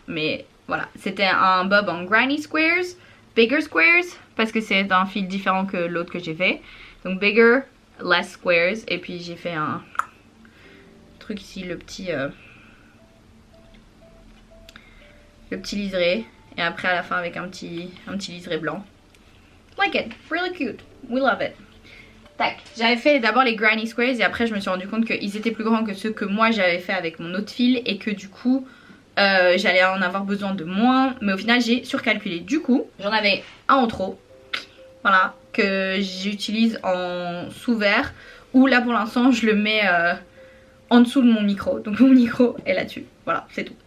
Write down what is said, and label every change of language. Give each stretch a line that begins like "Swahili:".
French: Mais voilà, c'était un bob en granny squares,
English: bigger squares,
French: parce que c'est un fil différent que l'autre que j'ai fait. Donc
English: bigger, less squares,
French: et puis j'ai fait un truc ici, le petit liseré, et après à la fin avec un petit liseré blanc.
English: Like it, really cute, we love it.
French: Tac, j'avais fait d'abord les granny squares et après je me suis rendu compte qu'ils étaient plus grands que ceux que moi j'avais fait avec mon autre fil et que du coup j'allais en avoir besoin de moins, mais au final j'ai surcalculé. Du coup j'en avais un en trop, voilà, que j'utilise en sous-vert, ou là pour l'instant je le mets en dessous de mon micro, donc mon micro est là-dessus, voilà, c'est tout.